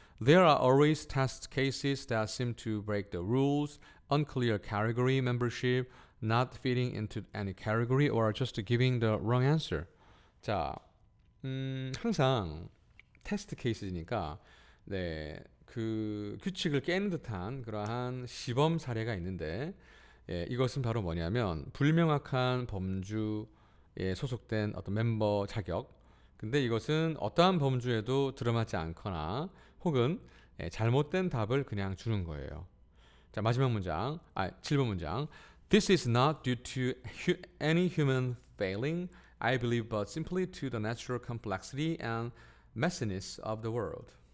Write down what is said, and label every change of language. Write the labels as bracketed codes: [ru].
[en] There are always test cases that seem to break the rules, unclear category membership, not fitting into any category, or just giving the wrong answer. [ko] 자, 항상 테스트 케이스니까 그 규칙을 깨는 듯한 그러한 시범 사례가 있는데 이것은 바로 뭐냐면 불명확한 범주에 소속된 어떤 멤버 자격. 근데 이것은 어떠한 범주에도 들어맞지 않거나 혹은 잘못된 답을 그냥 주는 거예요. 자, 마지막 문장, 7번 문장. [en] This is not due to any human failing, I believe, but simply to the natural complexity and messiness of the world.